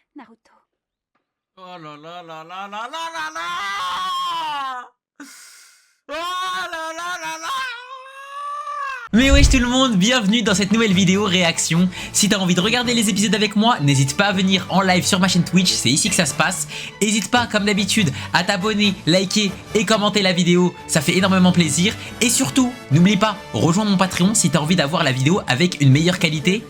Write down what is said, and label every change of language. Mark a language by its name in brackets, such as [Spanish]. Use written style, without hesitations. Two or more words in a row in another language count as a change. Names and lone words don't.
[French] Naruto. Oh là là là là là là là là. Oh là là là là. Mais wesh tout le monde, bienvenue dans cette nouvelle vidéo réaction. Si t'as envie de regarder les épisodes avec moi, n'hésite pas à venir en live sur ma chaîne Twitch, c'est ici que ça se passe. N'hésite pas comme d'habitude à t'abonner, liker et commenter la vidéo, ça fait énormément plaisir. Et surtout, n'oublie pas, rejoins mon Patreon si t'as envie d'avoir la vidéo avec une meilleure qualité.